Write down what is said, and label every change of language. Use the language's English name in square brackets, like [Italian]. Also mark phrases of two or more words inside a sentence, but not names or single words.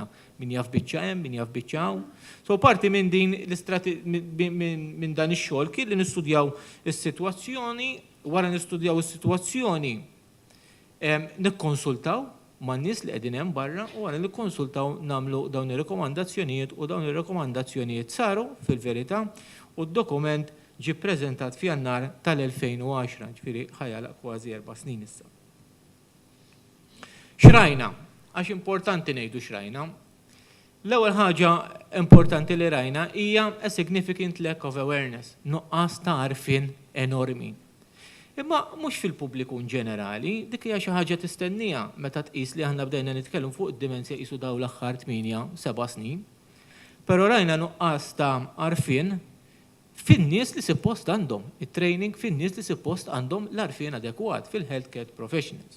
[Maltese] Min jaf biċċa hemm, min jaf biċċa hawn. So parti minn din minn dan ix-xogħol kien li nistudjaw is-sitwazzjoni, wara nistudjaw is-sitwazzjoni nikkonsultaw man nies li qegħdin hemm barra u wara nikkonsultaw nagħmlu dawn ir-rekomandazzjonijiet u dawn ir-rekomandazzjonijiet saru fil-verità u d-dokument ġie ppreżentat f'Jannar tal-2010, ġifieri ħajala kważi 4 snin issa. Xrajna, għax importanti ngħidu xrajna. L-ewwel ħaġa importanti li rajna hija [English] a significant lack of awareness, [Maltese] nuqqas ta' għarfien enormi. Imma mhux fil-pubbliku ġenerali, dik hija xi ħaġa tistennija meta tqis li aħna bdejna nitkellmu fuq id-demenzja qisu dawn l-aħħar 8-7 snin. Però rajna nuqqas ta' għarfien fin-nies li suppost għandhom, it-training fin-nies li suppost għandhom l-għarfien adekwat fil- [English] healthcare professionals.